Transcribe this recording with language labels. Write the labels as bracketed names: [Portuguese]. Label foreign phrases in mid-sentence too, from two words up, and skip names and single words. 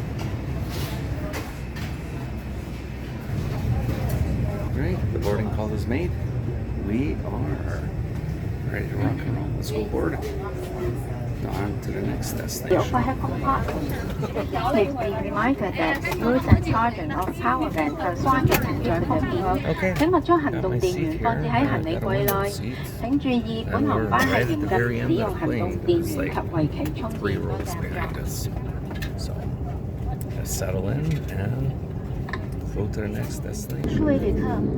[English] Right, the boarding call is made. We are ready to rock and roll. Let's go board. On to the next destination. Please be reminded that smooth and charging of power bank are required to enjoy the view. [Cantonese] 請勿將行動電源放置喺行李櫃內。請注意，本航班係嚴禁使用行動電源及為其充電。 [English] So, let's settle in and go to the next destination. [Cantonese] 各位旅客。